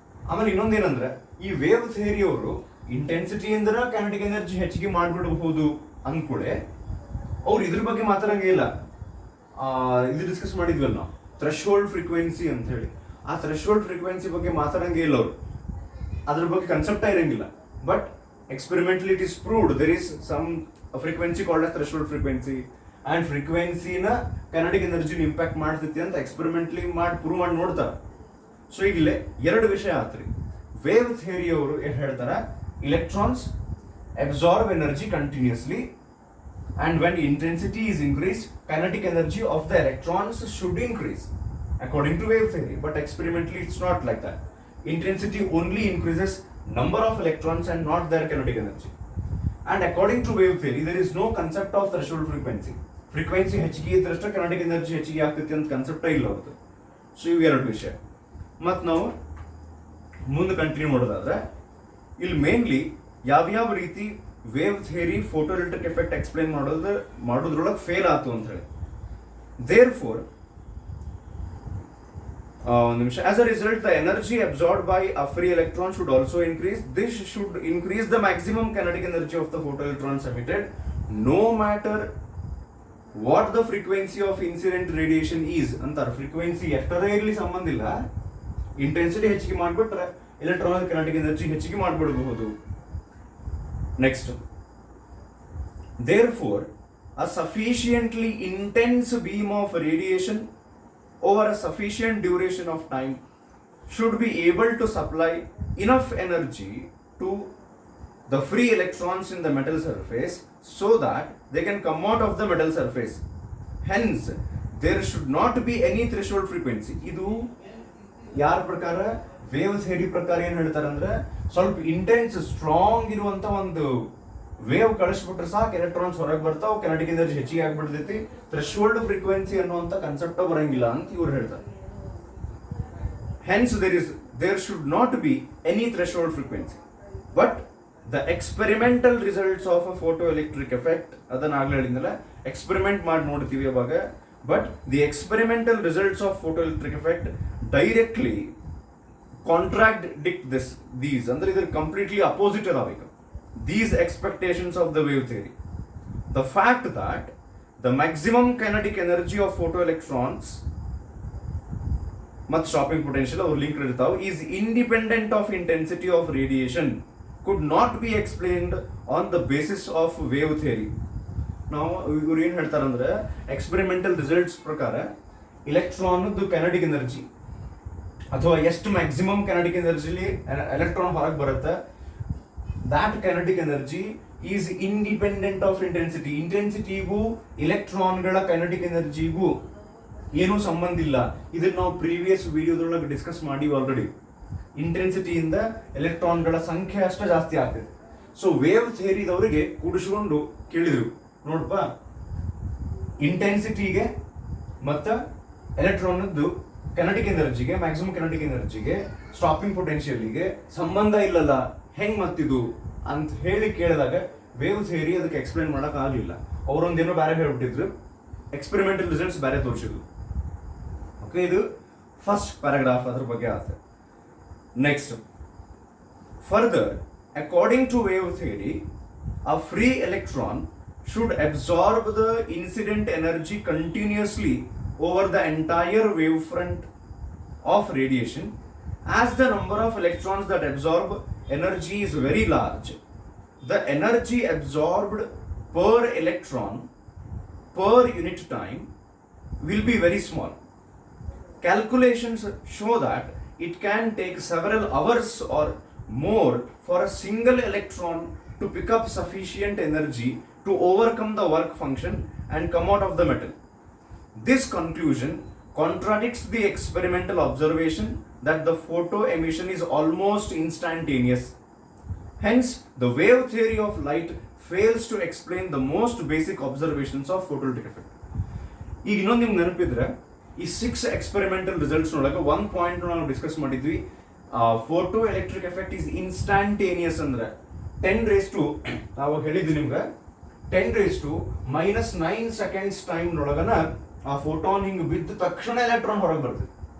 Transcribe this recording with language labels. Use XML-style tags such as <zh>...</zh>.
<kn>ಆಮೇಲೆ ಇನ್ನೊಂದೇನಂದ್ರೆ, ಈ wave theory ಅವರು ಇಂಟೆನ್ಸಿಟಿ ಅಂದ್ರೆ ಕೈನೆಟಿಕ್ ಎನರ್ಜಿ ಹೆಚ್ಚಿಗೆ ಮಾಡಿಬಿಡಬಹುದು ಅಂದ್ಕೂಡೆ ಅವ್ರು ಇದ್ರ ಬಗ್ಗೆ ಮಾತಾಡಂಗೇ ಇಲ್ಲ. ಇದು ಡಿಸ್ಕಸ್ ಮಾಡಿದ್ವಲ್ಲ ನಾವು, ಥ್ರೆಶೋಲ್ಡ್ ಫ್ರೀಕ್ವೆನ್ಸಿ ಅಂತ ಹೇಳಿ. ಆ ಥ್ರೆಶೋಲ್ಡ್ ಫ್ರೀಕ್ವೆನ್ಸಿ ಬಗ್ಗೆ ಮಾತಾಡಂಗೇ ಇಲ್ಲ ಅವರು, ಅದ್ರ ಬಗ್ಗೆ ಕನ್ಸೆಪ್ಟೇ ಇರಂಗಿಲ್ಲ.</kn> <en>but experimentally it is proved there is some frequency called as threshold frequency, and frequency na kinetic energy impact</en> <kn>ಮಾಡ್ತೈತಿ ಅಂತ ಎಕ್ಸ್ಪೆರಿಮೆಂಟ್ಲಿ ಮಾಡಿ ಪ್ರೂವ್ ಮಾಡಿ ನೋಡ್ತಾರೆ. ಸೊ ಈಗಲೇ ಎರಡು ವಿಷಯ ಆತ್ರಿ. ವೇವ್ ಥಿಯರಿ ಅವರು ಏನು ಹೇಳ್ತಾರೆ?</kn> <en>electrons absorb energy continuously, and when intensity is increased, kinetic energy of the electrons should increase according to wave theory. But experimentally it's not like that. Intensity only increases number of electrons and not their kinetic energy. And according to wave theory, there is no concept of threshold frequency.</en> <kn>Frequency ಹೆಚ್ಚಿಗೆ ಇದ್ದರಷ್ಟು kinetic energy ಹೆಚ್ಚಿಗೆ ಆಗ್ತೈತಿ ಅಂತ concept ಇಲ್ಲ ಅವ್ರದ್ದು. So ಇವು ಎರಡು ವಿಷಯ. ಮತ್ತು ನಾವು ಮುಂದೆ ಕಂಟಿನ್ಯೂ ಮಾಡೋದಾದ್ರೆ, ಇಲ್ಲಿ ಮೇನ್ಲಿ ಯಾವ್ಯಾವ ರೀತಿ wave theory photo electric effect explain ಮಾಡೋದ್ರೊಳಗೆ fail ಆಯ್ತು ಅಂತ ಹೇಳಿ.</kn> <en>Therefore, as a result, the energy absorbed by a free electron should also increase. This should increase the maximum kinetic energy of the photoelectrons emitted, no matter what the frequency of incident radiation is.</en> <kn>ಅಂತಾರೆ frequency ಎಷ್ಟರೇ ಇರಲಿ ಸಂಬಂಧ ಇಲ್ಲ, intensity ಹೆಚ್ಚಿಗೆ ಮಾಡಿಬಿಟ್ರೆ electron kinetic energy ಹೆಚ್ಚಿಗೆ ಮಾಡಿಬಿಡಬಹುದು.</kn> <en>Next, therefore, a sufficiently intense beam of radiation over a sufficient duration of time should be able to supply enough energy to the free electrons in the metal surface so that they can come out of the metal surface. Hence, there should not be any threshold frequency.</en> <kn>ಇದು ಯಾರ ಪ್ರಕಾರ? Wave theory ಪ್ರಕಾರ ಏನು ಹೇಳ್ತಾರೆ ಅಂದ್ರೆ, ಸ್ವಲ್ಪ intense strong ಇರುವಂತ ಒಂದು ವೇವ್ ಕಳಿಸ್ಬಿಟ್ರೆ ಸಾಕು, ಎಲೆಕ್ಟ್ರಾನ್ಸ್ ಹೊರಗೆ ಬರ್ತಾವ, kinetic ಎನರ್ಜಿ ಹೆಚ್ಚಿಗೆ ಆಗ್ಬಿಡ್ತೈತಿ, ಥ್ರೆಶೋಲ್ಡ್ ಫ್ರೀಕ್ವೆನ್ಸಿ ಅನ್ನುವಂಥ ಕನ್ಸೆಪ್ಟ್ ಬರಂಗಿಲ್ಲ ಅಂತ ಇವ್ರು ಹೇಳ್ತಾರೆ.</kn> <en>Hence there should not be any threshold frequency. But the experimental results of a photoelectric effect,</en> <kn>ಅದನ್ನ ಆಗ್ಲೇ ಹೇಳಿದ್ನಲ್ಲ, ಎಕ್ಸ್ಪೆರಿಮೆಂಟ್ ಮಾಡಿ ನೋಡ್ತೀವಿ ಅವಾಗ.</kn> <en>but the experimental results of photoelectric effect directly contradict these,</en> <kn>ಅಂದ್ರೆ ಇದ್ರ ಕಂಪ್ಲೀಟ್ಲಿ ಅಪೋಸಿಟ್ ಅದಾವ</kn> <en>these expectations of the wave theory. The fact that the maximum kinetic energy of photoelectrons ಮತ್ತು stopping potential or linked ಇರ್ತಾವ is independent of intensity of radiation could not be explained on the basis of wave theory.</en> <kn>ನಾವು ಇವ್ರು ಏನು ಹೇಳ್ತಾರಂದ್ರೆ, experimental results ಪ್ರಕಾರ ಇಲೆಕ್ಟ್ರಾನ್ದು kinetic energy ಅಥವಾ ಎಷ್ಟು maximum kinetic ಎನರ್ಜಿಲಿ electron ಹೊರಗೆ ಬರುತ್ತೆ,</kn> <en>that kinetic energy is independent of intensity.</en> <kn>ಇಂಟೆನ್ಸಿಟಿಗೂ ಇಲೆಕ್ಟ್ರಾನ್ಗಳ kinetic ಎನರ್ಜಿಗೂ ಏನೂ ಸಂಬಂಧ ಇಲ್ಲ. ಇದನ್ನ ನಾವು ಪ್ರೀವಿಯಸ್ ವಿಡಿಯೋದೊಳಗೆ ಡಿಸ್ಕಸ್ ಮಾಡಿವಿ ಆಲ್ರೆಡಿ. ಇಂಟೆನ್ಸಿಟಿಯಿಂದ ಎಲೆಕ್ಟ್ರಾನ್ಗಳ ಸಂಖ್ಯೆ ಅಷ್ಟೇ ಜಾಸ್ತಿ ಆಗ್ತದೆ. ಸೊ ವೇವ್ ಥಿಯರಿದವರಿಗೆ ಕೂಡಿಸ್ಕೊಂಡು ಕೇಳಿದ್ರು, ನೋಡಪ್ಪ, ಇಂಟೆನ್ಸಿಟಿಗೆ ಮತ್ತು ಎಲೆಕ್ಟ್ರಾನ್ದು ಕೆನೆಟಿಕ್ ಎನರ್ಜಿಗೆ, ಮ್ಯಾಕ್ಸಿಮಮ್ ಕೆನೆಟಿಕ್ ಎನರ್ಜಿಗೆ, ಸ್ಟಾಪಿಂಗ್ ಪೊಟೆನ್ಷಿಯಲ್ಗೆ ಸಂಬಂಧ ಇಲ್ಲಲ್ಲ, ಹೆಂಗ್ ಮತ್ತಿದು ಅಂತ ಹೇಳಿ ಕೇಳಿದಾಗ ವೇವ್ ಥಿಯರಿ ಅದಕ್ಕೆ ಎಕ್ಸ್ಪ್ಲೇನ್ ಮಾಡಕ್ ಆಗಲಿಲ್ಲ. ಅವರೊಂದೇನೋ ಬೇರೆ ಹೇಳ್ಬಿಟ್ಟಿದ್ರು, ಎಕ್ಸ್ಪೆರಿಮೆಂಟಲ್ ರಿಸಲ್ಟ್ಸ್ ಬೇರೆ ತೋರಿಸಿದ್ರು. ಓಕೆ, ಇದು ಫಸ್ಟ್ ಪ್ಯಾರಾಗ್ರಾಫ್ ಅದ್ರ ಬಗ್ಗೆ ಆಗುತ್ತೆ.</kn> <en>Next, further according to wave theory, a free electron should absorb the incident energy continuously over the entire wavefront of radiation. As the number of electrons that absorb energy is very large, the energy absorbed per electron per unit time will be very small. Calculations show that it can take several hours or more for a single electron to pick up sufficient energy to overcome the work function and come out of the metal. This conclusion contradicts the experimental observation that the photo emission is almost instantaneous. Hence, the wave theory of light fails to explain the most basic observations of photoelectric effect.</en> <kn>ಈಗ ಇನ್ನೊಂದು ನಿಮ್ಗೆ ನೆನಪಿದ್ರೆ, ಈ 6 experimental results ಒಳಗೆ ಒಂದು point ನಾವು discuss ಮಾಡಿದ್ವಿ,</kn> <en>photoelectric effect is instantaneous</en> <kn>ಅಂದ್ರೆ 10 ಅವಾಗ ಹೇಳಿದ್ವಿ ನಿಮ್ಗೆ 10⁻⁻⁹ ಸೆಕೆಂಡ್ಸ್ ಟೈಮ್ ನೊಳಗನ ಆ ಫೋಟಾನ್ ಹಿಂಗ್ ಬಿದ್ದ ತಕ್ಷಣ ಎಲೆಕ್ಟ್ರಾನ್ ಹೊರಗೆ ಬರ್ತದೆ.</kn>